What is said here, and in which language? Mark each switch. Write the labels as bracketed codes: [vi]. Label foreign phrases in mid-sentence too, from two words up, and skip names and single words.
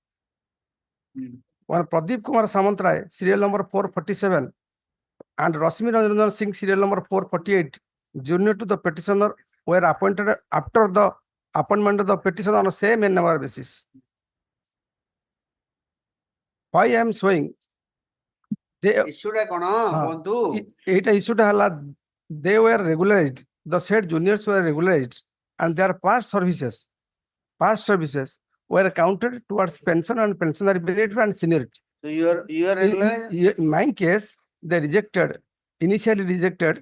[en] One Pradeep Kumar Samantray, serial number 447, and Rosmi Ranjan Singh, serial number 448, junior to the petitioner, were appointed after the appointment of the petitioner on the same NMR basis. Why I am showing? [or] issue ଟା କଣ ବନ୍ଧୁ? ଏଇଟା issue ଟା ହେଲା, [en] they were regularized, the said juniors were regularized, and their past services were counted towards pension and pensionary benefit and seniority. So your regular. In my case, they initially rejected.